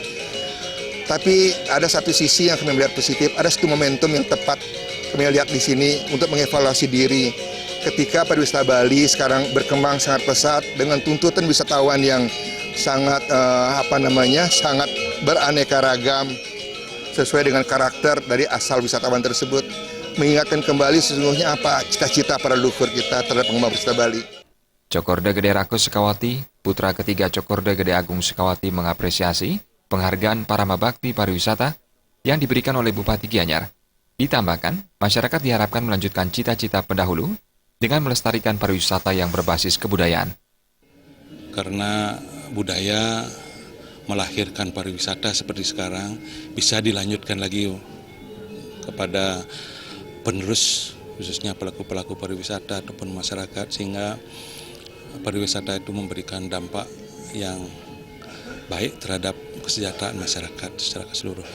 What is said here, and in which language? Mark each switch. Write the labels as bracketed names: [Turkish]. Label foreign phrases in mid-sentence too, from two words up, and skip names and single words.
[Indonesian] Tapi ada satu sisi yang kami melihat positif, ada satu momentum yang tepat kami lihat di sini untuk mengevaluasi diri ketika pariwisata Bali sekarang berkembang sangat pesat dengan tuntutan wisatawan yang sangat sangat beraneka ragam sesuai dengan karakter dari asal wisatawan tersebut, mengingatkan kembali sesungguhnya apa cita-cita para leluhur kita terhadap pengembang pariwisata Bali. Cokorda Gede Rake Sukawati, putra ketiga Cokorda Gede Agung Sukawati mengapresiasi penghargaan Parama Bakti Pariwisata yang diberikan oleh Bupati Gianyar. Ditambahkan, masyarakat diharapkan melanjutkan cita-cita pendahulu dengan melestarikan pariwisata yang berbasis kebudayaan. Karena budaya melahirkan pariwisata seperti sekarang bisa dilanjutkan lagi kepada penerus, khususnya pelaku-pelaku pariwisata ataupun masyarakat, sehingga pariwisata itu memberikan dampak yang baik terhadap kesejahteraan masyarakat secara keseluruhan.